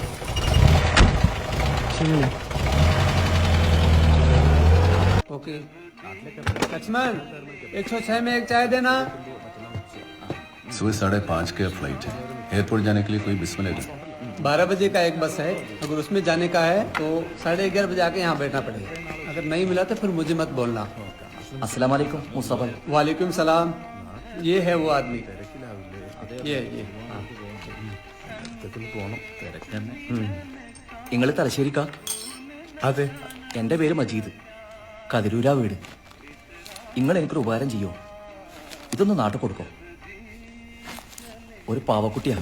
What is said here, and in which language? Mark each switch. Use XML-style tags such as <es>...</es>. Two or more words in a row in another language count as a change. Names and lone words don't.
<hi>ഓക്കെ. लक्ष्मण 106 में एक चाय देना। सुबह 5:30 का फ्लाइट है, एयरपोर्ट जाने के लिए कोई बिस्मिल है? 12 बजे का एक बस है, अगर उसमें जाने का है तो 11:30 बजे आके यहाँ बैठना पड़ेगा। अगर नहीं मिला तो फिर मुझे मत बोलना।</hi> <ar>السلام عليكم मुस्तफा। وعليكم السلام.</ar> <hi>ये है वो आदमी, ये</hi> <ml>നിങ്ങൾ തലശ്ശേരിക്കാ? അതെ. എൻ്റെ പേര് മജീദ്, കതിരൂരാ വീട്. നിങ്ങൾ എനിക്കൊരു ഉപകാരം ചെയ്യോ? ഇതൊന്ന് നാട്ടിൽ കൊടുക്കോ. ഒരു പാവക്കുട്ടിയാണ്.</ml>